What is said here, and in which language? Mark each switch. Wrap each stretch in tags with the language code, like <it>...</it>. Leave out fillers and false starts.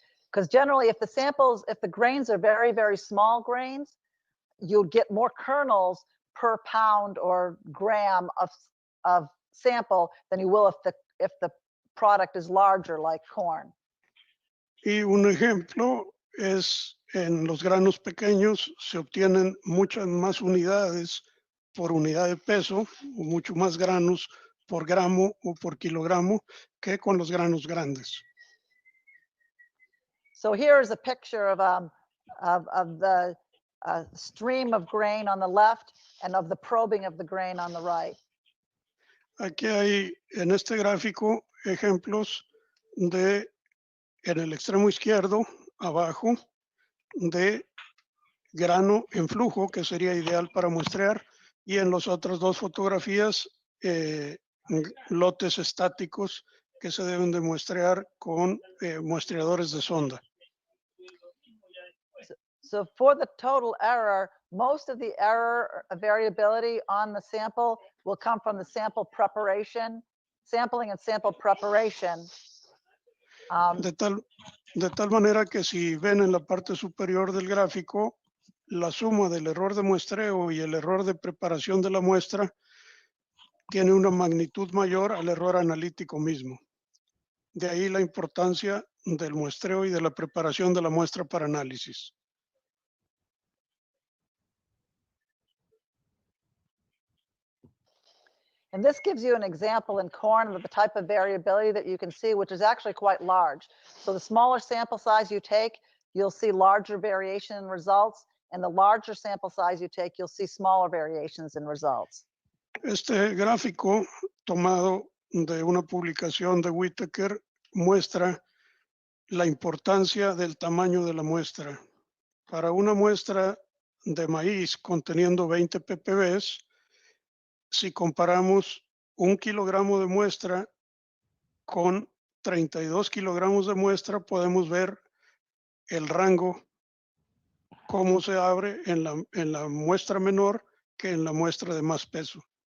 <en>Because generally, if the grains are very, very small grains, you'll get more kernels per pound or gram of sample than you will if the product is larger, like corn.</en> <es>Y un ejemplo es en los granos pequeños se obtienen muchas más unidades por unidad de peso, o mucho más granos por gramo o por kilogramo que con los granos grandes.</es> <en>So here is a picture of the stream of grain on the left and of the probing of the grain on the right.</en> <es>Aquí hay en este gráfico ejemplos de, en el extremo izquierdo, abajo, de grano en flujo, que sería ideal para muestrear, y en las otras dos fotografías, lotes estáticos que se deben de muestrear con muestreadores de sonda.</es> <en>So for the total error, most of the error variability on the sample will come from the sampling and sample preparation.</en> <es>De tal manera que si ven en la parte superior del gráfico, la suma del error de muestreo y el error de preparación de la muestra tiene una magnitud mayor al error analítico mismo. De ahí la importancia del muestreo y de la preparación de la muestra para análisis.</es> <en>And this gives you an example in corn of the type of variability that you can see, which is actually quite large. So the smaller sample size you take, you'll see larger variation in results. And the larger sample size you take, you'll see smaller variations in results.</en> <es>Este gráfico tomado de una publicación de Whitaker muestra la importancia del tamaño de la muestra. Para una muestra de maíz conteniendo 20 ppbs, si comparamos 1 kilogramo de muestra con 32 kilogramos de muestra, podemos ver el rango, cómo se abre en la muestra menor que en la muestra de más peso.</es>